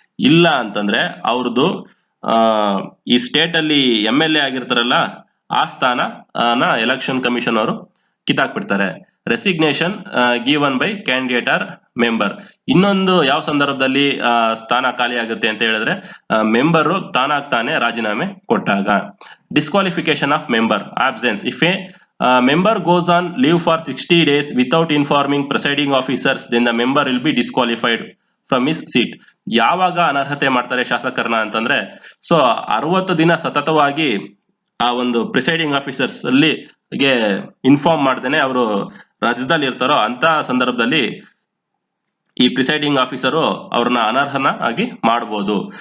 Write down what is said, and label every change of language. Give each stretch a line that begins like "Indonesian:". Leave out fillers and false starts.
Kannada: ಇಲ್ಲ ಅಂತಂದ್ರೆ ಅವ್ರದ್ದು ಈ ಸ್ಟೇಟ್ ಅಲ್ಲಿ MLA ಆಗಿರ್ತಾರಲ್ಲ ಆ ಸ್ಥಾನ ಎಲೆಕ್ಷನ್ ಕಮಿಷನ್ ಅವರು ಕಿತ್ತಾಕ್ಬಿಡ್ತಾರೆ.
English: Resignation given by candidate or member.
Kannada: ಇನ್ನೊಂದು ಯಾವ ಸಂದರ್ಭದಲ್ಲಿ ಸ್ಥಾನ ಖಾಲಿ ಆಗುತ್ತೆ ಅಂತ ಹೇಳಿದ್ರೆ ಮೆಂಬರು ತಾನಾಗ್ ತಾನೇ ರಾಜೀನಾಮೆ ಕೊಟ್ಟಾಗ.
English: Disqualification of member absence. If a member goes on leave for 60 days without informing presiding officers, then the member will be disqualified from his seat.
Kannada: ಯಾವಾಗ ಅನರ್ಹತೆ ಮಾಡ್ತಾರೆ ಶಾಸಕರನ್ನ ಅಂತಂದ್ರೆ ಸೊ 60 ದಿನ ಸತತವಾಗಿ ಆ ಒಂದು ಪ್ರಿಸೈಡಿಂಗ್ ಆಫೀಸರ್ಸ್ ಅಲ್ಲಿ ಇನ್ಫಾರ್ಮ್ ಮಾಡ್ದೇನೆ ಅವರು ರಾಜ್ಯದಲ್ಲಿ ಇರ್ತಾರೋ ಅಂತ ಸಂದರ್ಭದಲ್ಲಿ ಈ ಪ್ರಿಸೈಡಿಂಗ್ ಆಫೀಸರು ಅವ್ರನ್ನ ಅನರ್ಹನ ಆಗಿ ಮಾಡ್ಬೋದು.